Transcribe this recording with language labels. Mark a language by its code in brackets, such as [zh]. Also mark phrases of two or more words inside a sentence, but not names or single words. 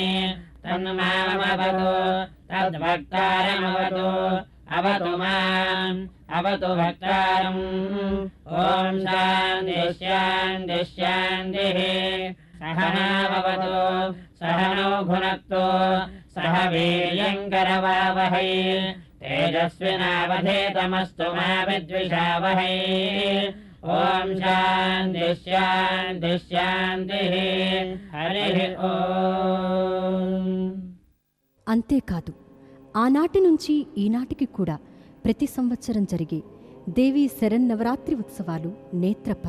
[sa] तन्मामवतु तद्वक्तारमवतु अवतु माम् अवतु भक्तारम् ॐ शान्तिः शान्तिः शान्तिः सहनावतु सहनौ भुनक्तु सह वीर्यङ्करवावहै तेजस्विनावधेतमस्तु मा विद्विषावहै ॐ शान्तिः शान्तिः शान्तिः हरिः ॐ [te] అంతేకాదు ఆనాటి నుంచి ఈనాటికి కూడా ప్రతి సంవత్సరం జరిగే దేవీ శరన్నవరాత్రి ఉత్సవాలు నేత్ర